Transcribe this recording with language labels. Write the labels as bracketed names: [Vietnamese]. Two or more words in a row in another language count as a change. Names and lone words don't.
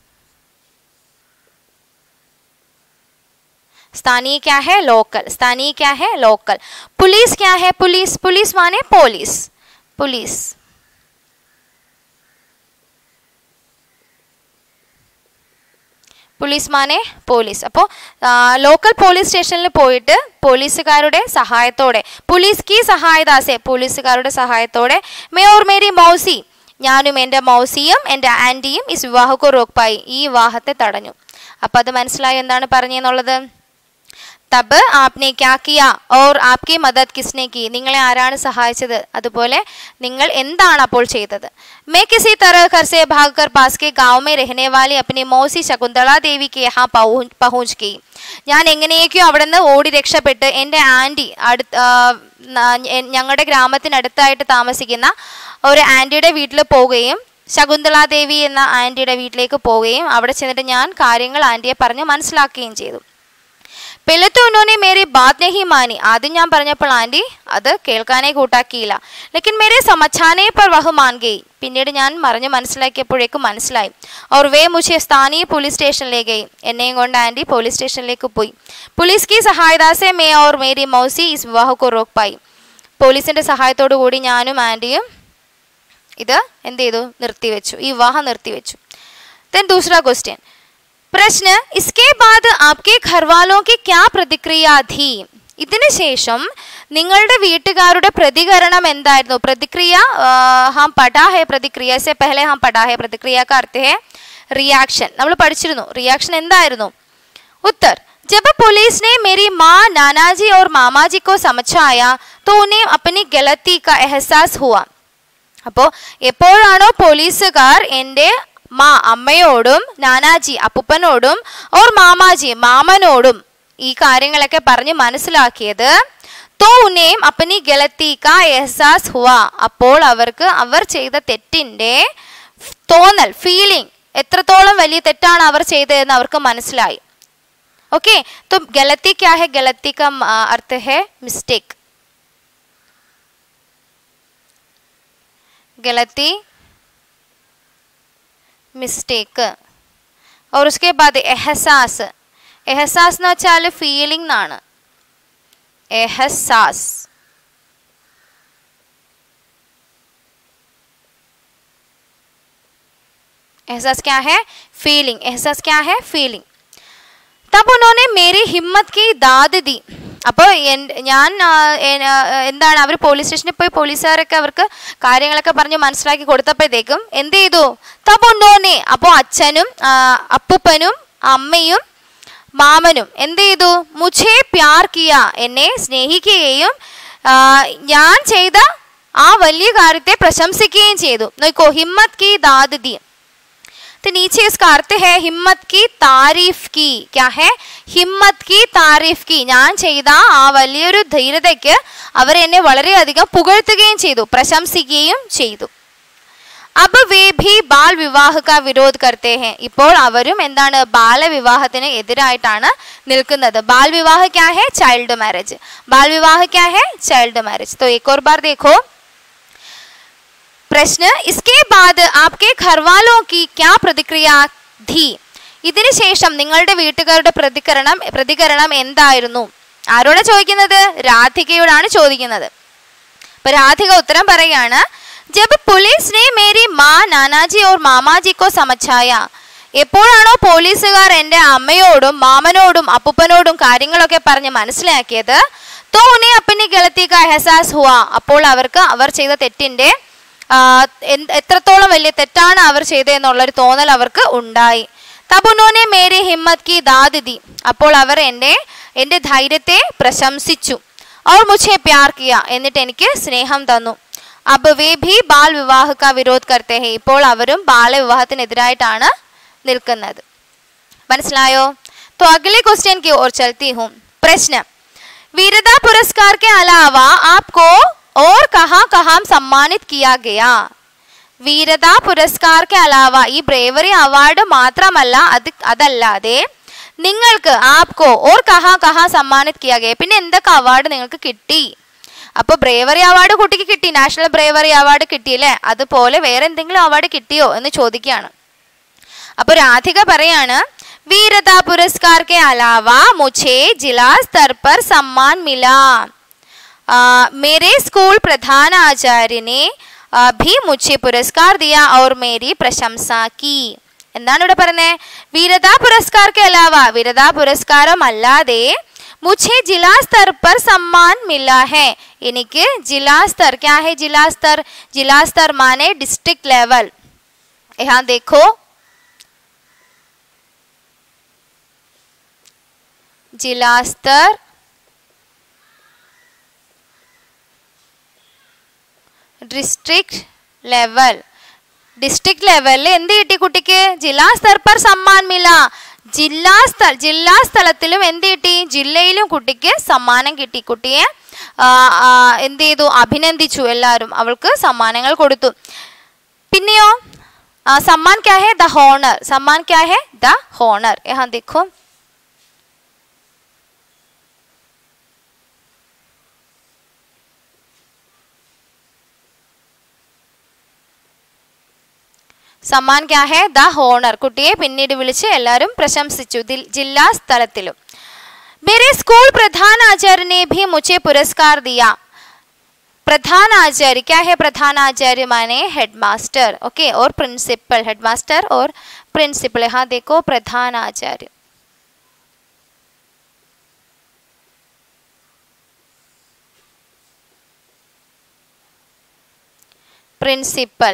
[Hindi] स्थानीय क्या है? लोकल। स्थानीय क्या है? लोकल। पुलिस क्या है? पुलिस, पुलिस माने पुलिस, पुलिस। पुलिस माने പോലീസ്। [Malayalam] അപ്പോൾ ലോക്കൽ പോലീസ് സ്റ്റേഷനിൽ പോയിട്ട് പോലീസുകാരുടെ സഹായത്തോടെ, [Hindi] पुलिस की सहायता से, [Malayalam] പോലീസുകാരുടെ സഹായത്തോടെ, [Hindi] मैं और मेरी मौसी, [Malayalam] ഞാനും എൻ്റെ മൗസിയും എൻ്റെ ആൻറ്റിയും [Hindi] इस विवाह को रोक पाई, [Malayalam] ഈ വിവാഹത്തെ തടഞ്ഞു। അപ്പോൾ അത് മനസ്സിലായി എന്താണ് പറഞ്ഞെന്നുള്ളത്? [Hindi] तब आपने क्या किया और आपकी मदद किसने की, [Malayalam] നിങ്ങളെ ആരാണ് സഹായിച്ചത്, അതുപോലെ നിങ്ങൾ എന്താണ് അപ്പോൾ ചെയ്തത്? [Hindi] मैं किसी तरह घर से भागकर पास के गांव में रहने वाली अपनी मौसी शकुंतला देवी के यहाँ पहुँच गई। [Malayalam] ഞാൻ എങ്ങനെയൊക്കെയോ അവിടെ നിന്ന് ഓടി രക്ഷപ്പെട്ട് എൻ്റെ ആൻറ്റി ഞങ്ങളുടെ ഗ്രാമത്തിനടുത്തായിട്ട് താമസിക്കുന്ന ഒരു ആൻറ്റിയുടെ വീട്ടിൽ പോവുകയും ശകുന്തളാദേവി എന്ന ആൻറ്റിയുടെ വീട്ടിലേക്ക് പോവുകയും അവിടെ ചെന്നിട്ട് ഞാൻ കാര്യങ്ങൾ ആൻറ്റിയെ പറഞ്ഞ് മനസ്സിലാക്കുകയും ചെയ്തു. [Hindi] पहले तो उन्होंने मेरी बात नहीं मानी. [Malayalam] आदि ഞാൻ പറഞ്ഞപ്പോൾ ആൻറ്റി അത് കേൾക്കാനേ കൂട്ടാക്കിയില്ല. [Hindi] लेकिन मेरे समझाने पर वह मान गई. [Malayalam] പിന്നീട് ഞാൻ പറഞ്ഞു മനസ്സിലാക്കിയപ്പോഴേക്കും മനസ്സിലായി. [Hindi] और वे मुझे स्थानीय पुलिस स्टेशन ले गई. [Malayalam] എന്നെയും കൊണ്ട് ആൻറ്റി പോലീസ് സ്റ്റേഷനിലേക്ക് പോയി. [Hindi] पुलिस की सहायता से मैं और मेरी मौसी इस विवाह को रोक पाई. [Malayalam] പോലീസിന്റെ സഹായത്തോടു കൂടി ഞാനും ആൻറ്റിയും ഇത് എന്ത് ചെയ്തു? നിർത്തിവെച്ചു, ഈ വിവാഹം നിർത്തിവെച്ചു. [Hindi] देन दूसरा क्वेश्चन. प्रश्न. इसके बाद आपके घर वालों की क्या प्रतिक्रिया थी? [Malayalam] ഇതിനു ശേഷം നിങ്ങളുടെ വീട്ടുകാരുടെ പ്രതികരണം എന്തായിരുന്നു? [Hindi] പ്രതിക്രിയ हम पढ़ा है. प्रतिक्रिया से पहले हम पढ़ा है. प्रतिक्रिया का अर्थ है रिएक्शन. [Malayalam] നമ്മൾ പഠിച്ചിരുന്നു. റിയാക്ഷൻ എന്തായിരുന്നു? [Hindi] उत्तर. जब पुलिस ने मेरी माँ, नानाजी और मामाजी को समझाया तो उन्हें अपनी गलती का एहसास हुआ. [Malayalam] അപ്പോൾ എപ്പോഴാണോ പോലീസുകാർ എൻ്റെ അമ്മയോടും നാനാജി അപ്പൂപ്പനോടും [Hindi] और मामाजी [Malayalam] മാമനോടും ഈ കാര്യങ്ങളൊക്കെ പറഞ്ഞ് മനസ്സിലാക്കിയത്, [Hindi] तो उन्हें अपनी गलती का एहसास हुआ. [Malayalam] അപ്പോൾ അവർക്ക് അവർ ചെയ്ത തെറ്റിന്റെ തോന്നൽ, ഫീലിംഗ്, എത്രത്തോളം വലിയ തെറ്റാണ് അവർ ചെയ്തതെന്ന് അവർക്ക് മനസ്സിലായി. [Hindi] ओके, तो गलती क्या है? गलती का अर्थ है मिस्टेक. गलती, मिस्टेक. और उसके बाद एहसास. एहसास [Malayalam] എന്ന് വെച്ചാൽ ഫീലിംഗ് എന്നാണ്. [Hindi] एहसास. एहसास क्या है? फीलिंग. एहसास क्या है? फीलिंग. तब उन्होंने मेरी हिम्मत की दाद दी. [Malayalam] അപ്പോൾ ഞാൻ എന്താണ്, അവർ പോലീസ് സ്റ്റേഷനിൽ പോയി പോലീസുകാരൊക്കെ അവർക്ക് കാര്യങ്ങളൊക്കെ പറഞ്ഞ് മനസ്സിലാക്കി കൊടുത്തപ്പോഴത്തേക്കും എന്ത് ചെയ്തു? [Hindi] तब उन्होंने, [Malayalam] അപ്പോൾ അച്ഛനും അപ്പൂപ്പനും അമ്മയും മാമനും എന്ത് ചെയ്തു? [Hindi] മുझे प्यार किया, [Malayalam] എന്നെ സ്നേഹിക്കുകയും ഞാൻ ചെയ്ത ആ വലിയ കാര്യത്തെ പ്രശംസിക്കുകയും ചെയ്തു. [Hindi] നോക്കോ, ഹിമ്മത്ത് की दाद दी. तो नीचे इसका अर्थ है हिम्मत की तारीफ की. क्या है? हिम्मत की तारीफ की. [Malayalam] ഞാൻ ചെയ്ത ആ വലിയൊരു ധൈര്യതയ്ക്ക് അവർ എന്നെ വളരെയധികം പുകഴ്ത്തുകയും ചെയ്തു, പ്രശംസിക്കുകയും ചെയ്തു. [Hindi] अब वे भी बाल विवाह का विरोध करते हैं. [Malayalam] ഇപ്പോൾ അവരും എന്താണ്? ബാലവിവാഹത്തിന് എതിരായിട്ടാണ് നിൽക്കുന്നത്. [Hindi] बाल विवाह क्या है? [English] child marriage. [Hindi] बाल विवाह क्या है? [English] child marriage. [Hindi] तो एक और बार देखो प्रश्न. इसके बाद आपके घर वालों की क्या प्रतिक्रिया थी? [Malayalam] ഇതിനു ശേഷം നിങ്ങളുടെ വീട്ടുകാരുടെ പ്രതികരണം എന്തായിരുന്നു? ആരോടാണ് ചോദിക്കുന്നത്? രാധികയോടാണ് ചോദിക്കുന്നത്. അപ്പൊ രാധിക ഉത്തരം പറയുകയാണ്. [Hindi] जब पुलिस ने मेरी माँ, नानाजी और मामाजी को समझाया. [Malayalam] എപ്പോഴാണോ പോലീസുകാർ എൻ്റെ അമ്മയോടും മാമനോടും അപ്പൂപ്പനോടും കാര്യങ്ങളൊക്കെ പറഞ്ഞ് മനസ്സിലാക്കിയത്, [Hindi] तो उन्हें अपनी गलती का एहसास हुआ. [Malayalam] അപ്പോൾ അവർക്ക് അവർ ചെയ്ത തെറ്റിന്റെ എത്രത്തോളം വലിയ തെറ്റാണ് അവർ ചെയ്തതെന്നുള്ളൊരു തോന്നൽ അവർക്ക് ഉണ്ടായി. [Hindi] तब उन्होंने मेरी हिम्मत की दाद दी. [Malayalam] അപ്പോൾ അവർ എൻ്റെ ധൈര്യത്തെ പ്രശംസിച്ചു. [Hindi] और मुझे प्यार किया, [Malayalam] എന്നിട്ട് എനിക്ക് സ്നേഹം തന്നു. [Hindi] अब वे भी बाल विवाह का विरोध करते हैं. [Malayalam] ഇപ്പോൾ അവരും ബാലവിവാഹത്തിനെതിരായിട്ടാണ് നിൽക്കുന്നത്. മനസ്സിലായോ? [Hindi] तो अगले क्वेश्चन की ओर चलती हूँ. प्रश्न. वीरता पुरस्कार के अलावा आपको और कहाँ कहाँ सम्मानित किया गया? वीरता पुरस्कार के अलावा, [Malayalam] ഈ [English] bravery award [Malayalam] മാത്രമല്ല, അതല്ലാതെ നിങ്ങൾക്ക് [Hindi] आपको और कहाँ कहाँ सम्मानित किया गया, [Malayalam] പിന്നെ എന്തൊക്കെ അവാർഡ് നിങ്ങൾക്ക് കിട്ടി? അപ്പോൾ [English] bravery award [Malayalam] കുട്ടിക്ക് കിട്ടി, [English] national bravery award [Malayalam] കിട്ടിയില്ലേ? അതുപോലെ വേറെ എന്തെങ്കിലും അവാർഡ് കിട്ടിയോ എന്ന് ചോദിക്കുകയാണ്. അപ്പോൾ രാധിക പറയാണ്, [Hindi] वीरता पुरस्कार के अलावा मुझे जिला स्तर पर सम्मान मिला. मेरे स्कूल प्रधानाचार्य ने भी मुझे पुरस्कार दिया और मेरी प्रशंसा की. [Malayalam] എന്താണ് ഇവിടെ പറയുന്നത്? [Hindi] वीरता पुरस्कार के अलावा, [Malayalam] വീരതാ പുരസ്കാരം അല്ലാതെ [Hindi] मुझे जिला स्तर पर सम्मान मिला है. എനിക്ക് जिला स्तर, क्या है जिला स्तर? जिला स्तर माने [English] district level. [Hindi] यहाँ देखो, जिला स्तर, [English] district level. district level [Malayalam] എന്ത് കിട്ടി കുട്ടിക്ക്? [Hindi] जिला स्तर पर सम्मान मिला. [Malayalam] ജില്ലാസ്ഥലത്തിലും എന്ത് കിട്ടി? ജില്ലയിലും കുട്ടിക്ക് സമ്മാനം കിട്ടി. കുട്ടിയെ എന്ത് ചെയ്തു? അഭിനന്ദിച്ചു എല്ലാവരും, അവൾക്ക് സമ്മാനങ്ങൾ കൊടുത്തു. [Hindi] പിന്നെയോ सम्मान क्या है? [English] the honour. [Hindi] सम्मान क्या है? [English] the honour. [Hindi] यहाँ देखो सम्मान क्या है? [English] the honour. [Malayalam] കുട്ടിയെ പിന്നീട് വിളിച്ച് എല്ലാവരും പ്രശംസിച്ചു ജില്ലാ സ്ഥലത്തിലും. [Hindi] मेरे स्कूल प्रधानाचार्य ने भी मुझे पुरस्कार दिया. प्रधानाचार्य क्या है? प्रधानाचार्य माने हेडमास्टर. ओके, और प्रिंसिपल. हेडमास्टर और प्रिंसिपल. यहाँ देखो प्रधानाचार्य. प्रिंसिपल.